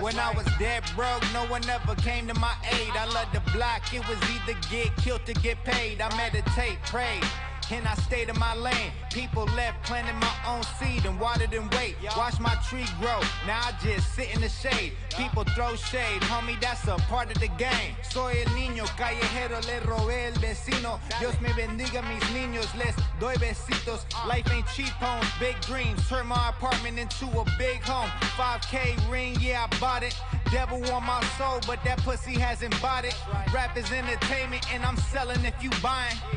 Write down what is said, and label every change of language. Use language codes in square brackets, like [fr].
[en] When I was dead broke, no one ever came to my aid. I love the block, it was either get killed or get paid. I meditate, pray, and I stayed in my lane. People left planting my own seed and watered and wait. Watch my tree grow, now I just sit in the shade. People throw shade, homie, that's a part of the game. [es] Soy el niño callejero, le robé el vecino. Dios me bendiga mis niños, les doy besitos. [en] Life ain't cheap homes, big dreams. Turn my apartment into a big home. 5K ring, yeah, I bought it. Devil on my soul, but that pussy hasn't bought it. Rap is entertainment and I'm selling if you buying.